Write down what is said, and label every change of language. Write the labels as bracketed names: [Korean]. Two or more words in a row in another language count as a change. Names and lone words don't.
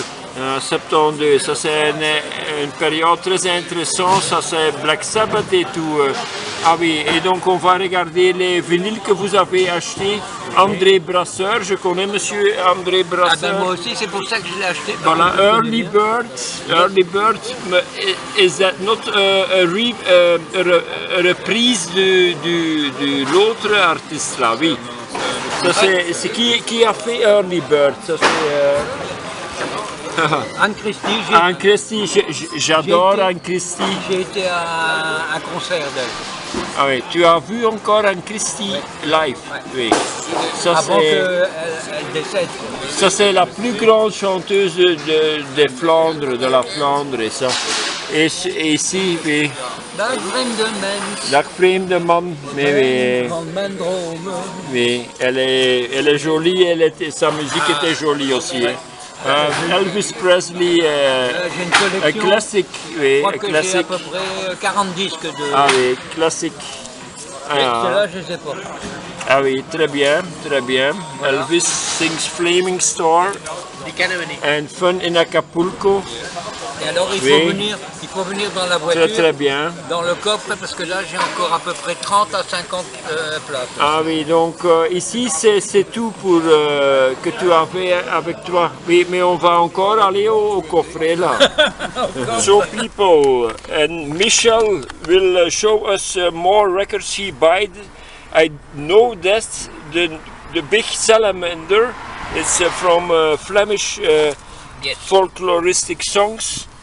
[French] 72, ça c'est une période très intéressante, ça c'est Black Sabbath et tout. Ah oui, et donc on va regarder les vinyles que vous avez achetés. André Brasseur, je connais monsieur André Brasseur. Ah ben moi aussi, c'est pour ça que je l'ai acheté. Voilà, Early Bird, [English] is that not a [French] reprise de l'autre artiste là? Oui. Ça c'est qui a fait Early Bird? Ça c'est... Anne Christie. Anne Christie, j'adore Anne Christie. J'ai été à un concert d'elle. Ah oui, tu as vu encore Anne Christie live? Oui. Ça, avant qu'elle décède. Ça c'est la plus grande chanteuse de Flandre, de la Flandre et ça. Et ici, oui. [Dutch] Dag vreemde man. [French] Mais oui, elle est jolie, sa musique était jolie aussi. Hein. Elvis Presley, un classique, oui, je crois que j'ai à peu près 40 disques de... Ah oui, classique. Ceux-là, je ne sais pas. Ah oui, très bien, très bien. Voilà. Elvis sings Flaming Star and Fun in Acapulco. Et alors il faut venir dans la voiture, très bien. Dans le coffre, parce que là j'ai encore à peu près 30 à 50 places. Ah oui, donc ici c'est tout pour que tu avais avec toi. Oui, mais on va encore aller au coffret là. [English] So people, and Michel will show us more records he bought. I know that the big salamander is from Flemish folkloristic songs.